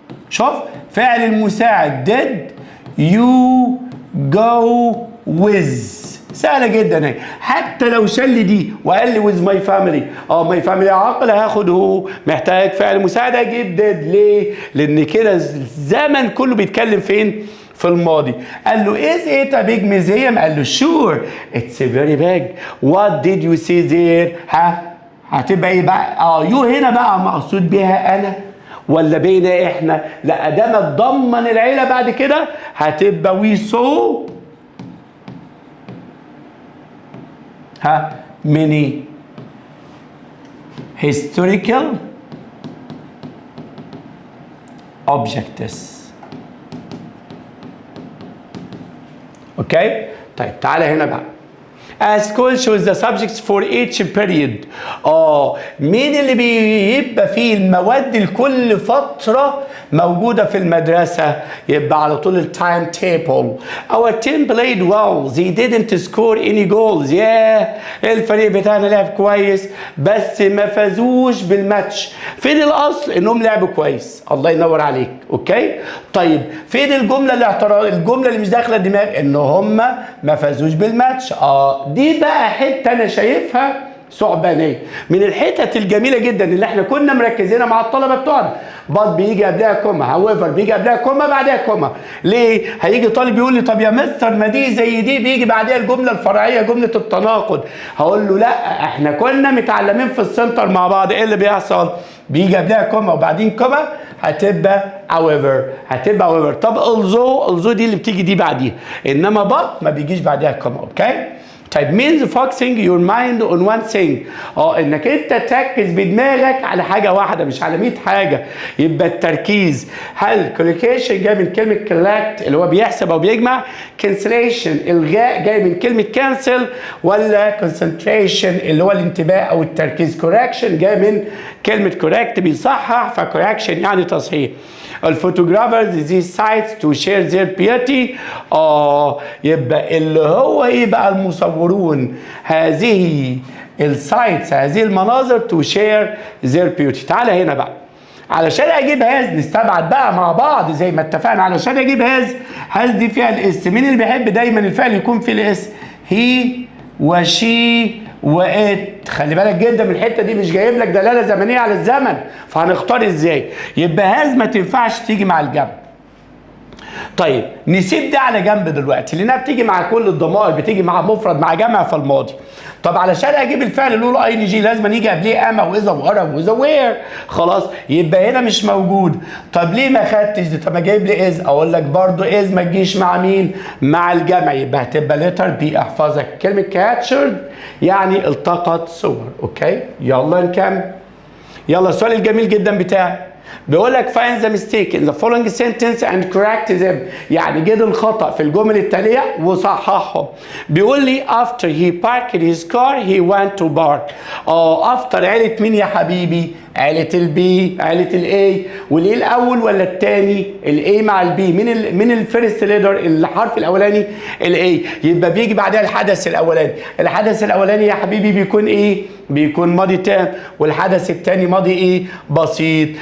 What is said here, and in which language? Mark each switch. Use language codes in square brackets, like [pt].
[ar] شوف فعل المساعد [en] did you go with. [ar] سهله جدا اهي. حتى لو شال لي دي وقال لي [en] with my family، [ar] ماي فاميلي عاقل، هاخد هو. محتاج فعل مساعد اجيب did. ليه؟ لان كده الزمن كله بيتكلم فين؟ في الماضي. قال له [en] is it a big museum؟ قال له sure it's very big. what did you see there؟ [ar] هتبقى ايه بقى؟ يو هنا بقى مقصود بيها انا ولا بينا احنا؟ لا ده ما تضمن العيله بعد كده هتبقى [en] we saw many historical objects. [ar] اوكي؟ طيب تعالى هنا بقى. [en] A school shows the subjects for each period. [ar] مين اللي بيبقى فيه المواد لكل فترة موجودة في المدرسة؟ يبقى على طول التايم تيبل. [en] Our team played well. They didn't score any goals. [ar] الفريق بتاعنا لعب كويس بس ما فازوش بالماتش. فين الأصل؟ إنهم لعبوا كويس. الله ينور عليك. أوكي؟ طيب فين الجملة الاعتراض؟ الجملة اللي مش داخلة الدماغ إن هم ما فازوش بالماتش. دي بقى حته انا شايفها ثعبانيه من الحتت الجميله جدا اللي احنا كنا مركزينها مع الطلبه بتوعنا. بيجي قبلها كوما، هاويفر بيجي قبلها كوما بعدها كوما. ليه؟ هيجي طالب يقول لي طب يا مستر ما دي زي دي بيجي بعدها الجمله الفرعيه جمله التناقض. هقول له لا احنا كنا متعلمين في السنتر مع بعض ايه اللي بيحصل؟ بيجي قبلها كوما وبعدين كوما هتبقى however. طب although دي اللي بتيجي دي بعديها، انما but ما بيجيش بعدها كوما. [en] Okay? طيب means focusing your mind on one thing. [ar] انك انت تركز بدماغك على حاجه واحده مش على 100 حاجه. يبقى التركيز. هل collocation جاي من كلمه collect اللي هو بيحسب او بيجمع؟ cancellation الغاء جاي من كلمه cancel، ولا concentration اللي هو الانتباه او التركيز؟ correction جاي من كلمه correct بيصحح، فcorrection يعني تصحيح. [en] الفوتوغرافرز these sites to share their beauty. [ar] يبقى اللي هو ايه بقى؟ المصورون هذه السايتس هذه المناظر [en] to share their beauty. [ar] تعالى هنا بقى علشان اجيب هاز نستبعد بقى مع بعض زي ما اتفقنا. علشان اجيب هاز دي فيها الاس. مين اللي بيحب دايما الفعل يكون فيه الاس؟ هي وشي وات. خلي بالك جدا من الحته دي، مش جايب لك دلاله زمنيه على الزمن، فهنختار ازاي؟ يبقى هاز ما تنفعش تيجي مع الجنب. طيب نسيب ده على جنب دلوقتي لانها بتيجي مع كل الضمائر، بتيجي مع مفرد مع جمع في الماضي. طب علشان اجيب الفعل اللي له اي ان جي لازم يجي قبليه اما واذا وارى واذا وير. خلاص يبقى هنا مش موجود. طب ليه ما خدتش دي؟ طب ما جايب لي از. اقول لك برضو از ما تجيش مع مين؟ مع الجمع. يبقى هتبقى لتر بي. احفظك كلمه كاتشرد يعني التقط صور. اوكي يلا نكمل. يلا السؤال الجميل جدا بتاعي بيقول لك [en] find the mistake in the following sentence and correct them. [ar] يعني جد الخطأ في الجمل التالية وصححهم. بيقول لي [en] after he parked his car he went to park. after [ar] عيلة مين يا حبيبي؟ عيلة البي، عيلة الاي، والايه الاول ولا الثاني؟ الاي مع البي. مين الفيرست ليدر؟ الحرف الاولاني الاي، يبقى بيجي بعدها الحدث الاولاني. الحدث الاولاني يا حبيبي بيكون ايه؟ بيكون ماضي تام، والحدث الثاني ماضي ايه؟ بسيط.